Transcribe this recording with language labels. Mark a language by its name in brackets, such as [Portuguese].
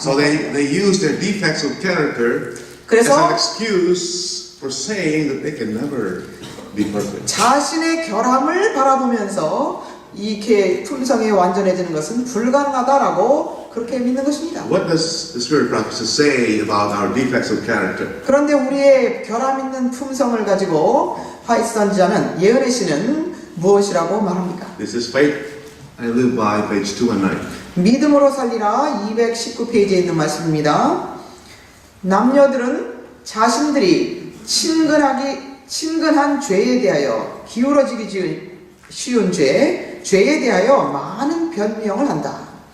[English] So they use their defects of character as [Korean] 그래서 [English] an excuse for saying that they can never be perfect. [Korean] 자신의 결함을 바라보면서 이렇게 품성이 완전해지는 것은 불가능하다라고 그렇게 믿는 것입니다. [English] What does the Spirit practices say about our defects of character? [Korean] 그런데 우리의 결함 있는 품성을 가지고 화이트 선지자는 예언의 씨는 무엇이라고 말합니까? [English] This is faith I live by, page 219. [Korean] 믿음으로 살리라 219페이지에 있는 말씀입니다. 남녀들은 자신들이 친근한 죄에 대하여 기울어지기 쉬운 죄에 대하여 많은 변명을 한다.